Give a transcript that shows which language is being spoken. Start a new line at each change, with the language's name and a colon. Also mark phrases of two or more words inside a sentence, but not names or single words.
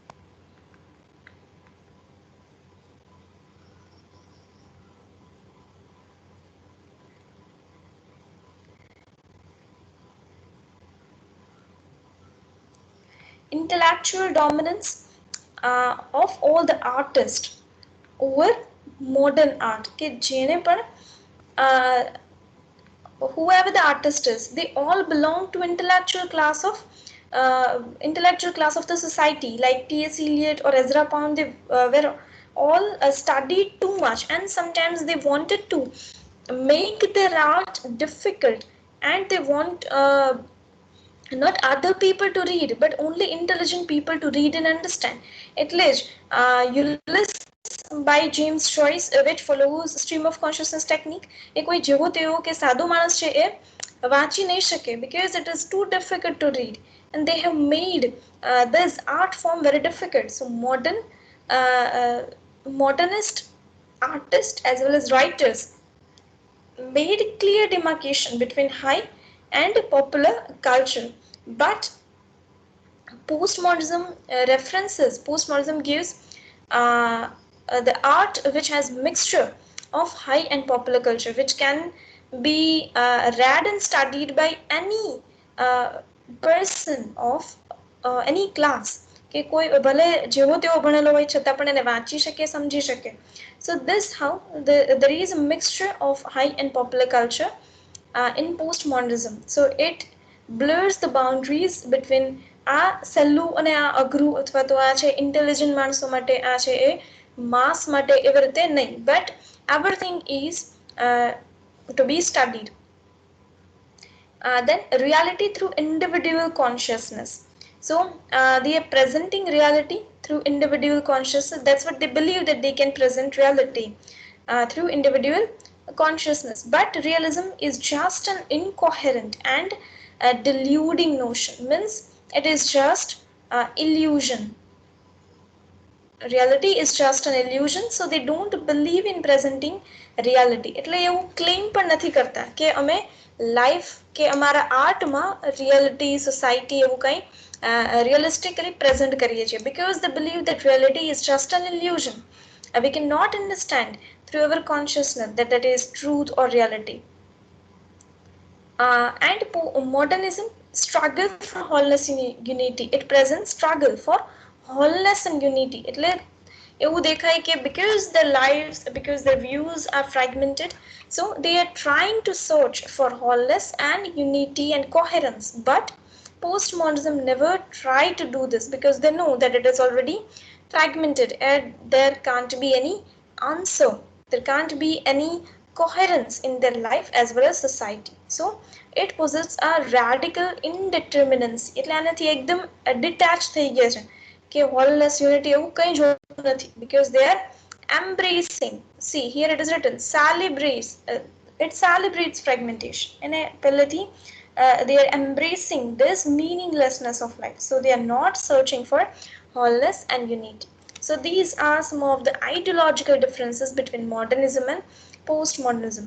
English: Intellectual dominance of all the artists over modern art.
Gujarati: કે જેને પણ
English: whoever the artist is, they all belong to intellectual class of the society, like T.S. Eliot or Ezra Pound. They were all studied too much, and sometimes they wanted to make their art difficult, and they want not other people to read, but only intelligent people to read and understand.
Gujarati: એટલે જ
English: Ulysses by James Joyce, which follows stream of consciousness technique,
Gujarati: એ કોઈ જેવો તેવો કે સાદો માણસ છે એ વાંચી નહીં શકે,
English: because it is too difficult to read, and they have made this art form very difficult. So modernist artists as well as writers made clear demarcation between high and popular culture. But postmodernism postmodernism gives the art which has mixture of high and popular culture, which can be read and studied by any person of any class
Gujarati: કે કોઈ ભલે જેવો તેવો ભણેલો હોય છતાં પણ એને વાંચી શકે સમજી શકે.
English: So this how there is a mixture of high and popular culture in postmodernism. So it blurs the boundaries between
Gujarati: આ સહેલું અને આ અઘરું અથવા તો આ છે ઇન્ટેલિજન્ટ માણસો માટે આ છે એ માસ માટે એવી રીતે નહીં,
English: but everything is to be studied. Then reality through individual consciousness. So they are presenting reality through individual consciousness. That's what they believe, that they can present reality through individual consciousness. But realism is just an incoherent and deluding notion. Means it is just illusion. Reality is just an illusion, so they don't believe in presenting reality.
Gujarati: એટલે એવું ક્લેમ પણ નથી કરતા કે અમે લાઈફ કે અમારા આર્ટમાં
English: reality society
Gujarati: એવું કંઈ
English: realistically present
Gujarati: કરીએ છીએ,
English: because they believe that reality is just an illusion. We cannot understand through our consciousness that that is truth or reality. And modernism struggle for wholeness and unity. It presents struggle for wholeness and unity.
Gujarati: એટલે એવું દેખાય કે
English: because their lives, because their views are fragmented, so they are trying to search for wholeness and unity and coherence. But postmodernism never try to do this, because they know that it is already fragmented and there can't be any answer, there can't be any coherence in their life as well as society. So it possesses a radical indeterminacy.
Gujarati: એટલે આનાથી એકદમ detached થઈ ગયા છે કે
English: wholeness unity
Gujarati: એવું કંઈ જોતું નથી,
English: because they are embracing. See, here it is written celebrates, it celebrates fragmentation, and પહેલેથી they are embracing this meaninglessness of life, so they are not searching for wholeness and unity. So these are some of the ideological differences between modernism and postmodernism.